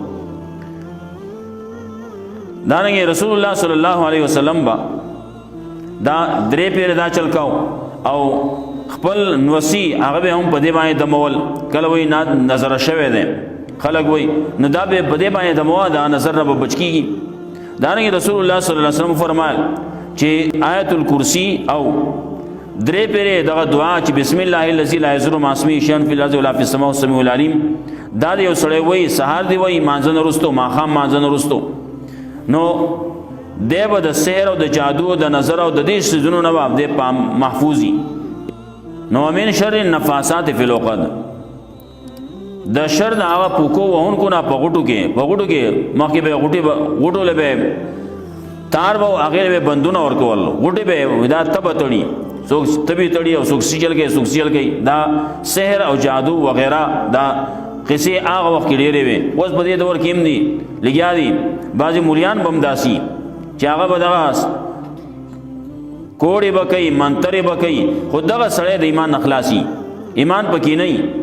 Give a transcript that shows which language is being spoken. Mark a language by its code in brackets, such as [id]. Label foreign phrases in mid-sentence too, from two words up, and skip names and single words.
[ps] دارنګې رسول الله صلی الله علیه وسلم به دا 3 پیرې دا چل کو او خپل نوسی هغه به هم په دې باندې دمول کله وایي نظره شوی دی خلک وایي نو دا به په دې باندې دموه دا نظر نه به بچ کېږي دارنګې رسول الله صلی الله علیه وسلم فرمایل چې آیت الکرسی او 3 پیرې دغه دعا چې [ar] بسم الله الذي لا يضر مع اسمه شيء في الارض ولا في السماء السميع العليم [ps] دا یو سړی وایي سهار دی وایي مانځه نه وروسته ماښام مانځه نه وروسته نو دی به د سحر او د جادو او د نظر او د دې څیزونو نه به دی محفوظ وي نو [ar] من شر النفاثات فی العقد [ps] د شر د هغه پوکو وهونکو نه په غوټو کې مخکې به غوټو له به تار به هغې به بندونه ورکول غوټې به دا تبه تړي څوک تبې تړي او څوک سیجل کوي څوک سیجل کوي دا سحر او جادو وغیره دا قصې هغه وخت کې ډېرې وې اوس په دې دور کې هم دي لګیا دي بعضې مولیان به هم داسي چې هغه به دغه کوړې به کوي منترې به کوي خو دغه سړی د ایمان نه خلاصي ایمان پکې نه وي